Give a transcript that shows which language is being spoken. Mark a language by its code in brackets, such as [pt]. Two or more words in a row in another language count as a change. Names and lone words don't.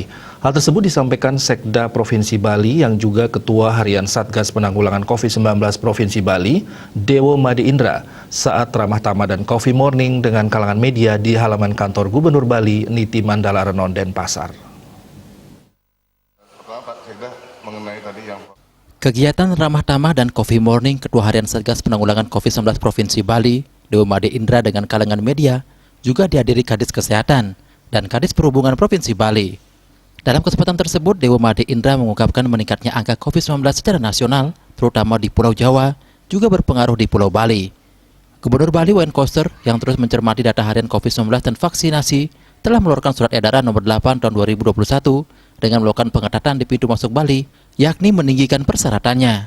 [id] Hal tersebut disampaikan Sekda Provinsi Bali yang juga Ketua Harian Satgas Penanggulangan COVID-19 Provinsi Bali, Dewo Made Indra, saat ramah tamah dan [en] coffee morning [id] dengan kalangan media di halaman kantor Gubernur Bali, Niti Mandala Renon, Denpasar. Kegiatan ramah tamah dan [en] coffee morning [id] Ketua Harian Satgas Penanggulangan COVID-19 Provinsi Bali, Dewo Made Indra dengan kalangan media juga dihadiri Kadis Kesehatan dan Kadis Perhubungan Provinsi Bali. Dalam kesempatan tersebut, Dewo Made Indra mengungkapkan meningkatnya angka COVID-19 secara nasional, terutama di Pulau Jawa, juga berpengaruh di Pulau Bali. Gubernur Bali Wayan Koster yang terus mencermati data harian COVID-19 dan vaksinasi telah mengeluarkan surat edaran nomor 8 tahun 2021 dengan melakukan pengetatan di pintu masuk Bali, yakni meninggikan persyaratannya.